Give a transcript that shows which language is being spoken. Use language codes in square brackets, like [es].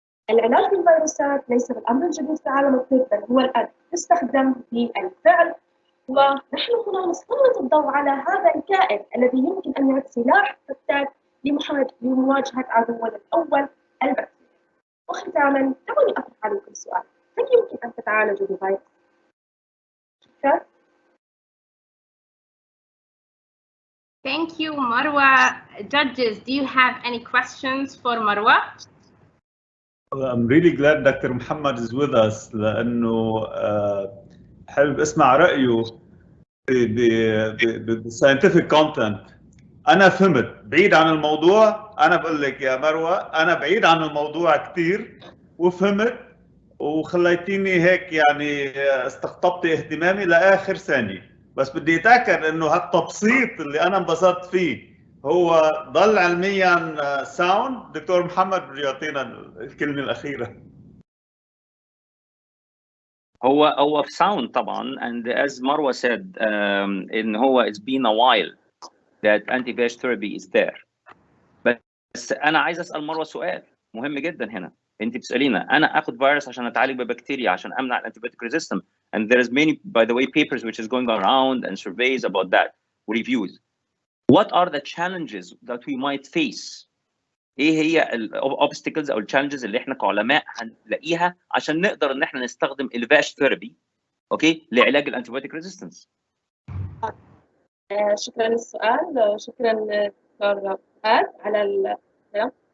[ar] العلاج بالفيروسات ليس بالأمر الجديد في عالم الطب، بل هو الآن يستخدم بالفعل، ونحن هنا نسلط الضوء على هذا الكائن الذي يمكن أن يعد سلاح فتاك لمواجهة عدونا الأول البكتيريا. وختاما دعوني أطرح عليكم سؤال: هل يمكن أن تتعالجوا بفيروس؟ شكرا. [en] Thank you, Marwa. Judges, do you have any questions for Marwa? I'm really glad Dr. Mohammed is with us [ar] لأنه حابب أسمع رأيه بالساينتفك كونتنت. أنا فهمت بعيد عن الموضوع، أنا بقول لك يا مروة أنا بعيد عن الموضوع كتير وفهمت، وخليتيني هيك يعني استقطبتي اهتمامي لآخر ثانية. بس بدي أتأكد إنه هالتبسيط اللي أنا انبسطت فيه هو ضل علميا ساوند. دكتور محمد بده يعطينا الكلمة الأخيرة. هو في [en] sound [ar] طبعا, [en] and as Marwa said [ar] إن هو [en] it's been a while that anti-VH therapy is there. [ar] بس أنا عايز أسأل مروة سؤال مهم جدا هنا. أنت بتسألينا أنا آخذ فيروس عشان أتعالج ببكتيريا عشان أمنع الantibiotic resistance, [en] and there is many, by the way, papers which is going around and surveys about that, reviews. What are the challenges that we might face [ar] ايه هي الاوبستكلز او التشالنجز اللي احنا كعلماء هنلاقيها عشان نقدر ان احنا نستخدم الفاش ثيرابي اوكي لعلاج الانتيبيوتيك ريزيستنس؟ شكرا للسؤال، شكرا دكتور فهد على الكلام.